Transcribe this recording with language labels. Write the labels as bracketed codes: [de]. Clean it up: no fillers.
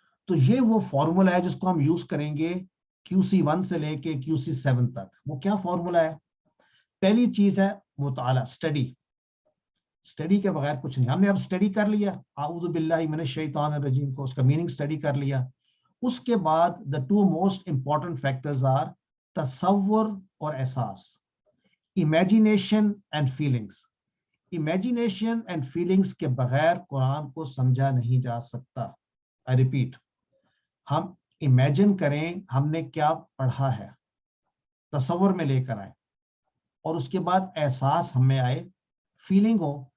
[ur] تو یہ وہ فارمولا ہے جس کو ہم یوز کریں گے QC1 سے لے کے QC7 تک. وہ کیا فارمولا ہے؟ پہلی چیز ہے مطالعہ, اسٹڈی کے بغیر کچھ نہیں. ہم نے اب اسٹڈی کر لیا اعوذ باللہ من الشیطان الرجیم کو, اس کا میننگ اسٹڈی کر لیا. اس کے بعد [en] the 2 most important factors are [ur] تصور اور احساس, [en] imagination and feelings. Imagination and feelings [ur] کے بغیر قرآن کو سمجھا نہیں جا سکتا. [en] I repeat, [ur] ہم امیجن کریں ہم نے کیا پڑھا ہے, تصور میں لے کر آئے, اور اس کے بعد احساس ہمیں آئے, فیلنگ ہو.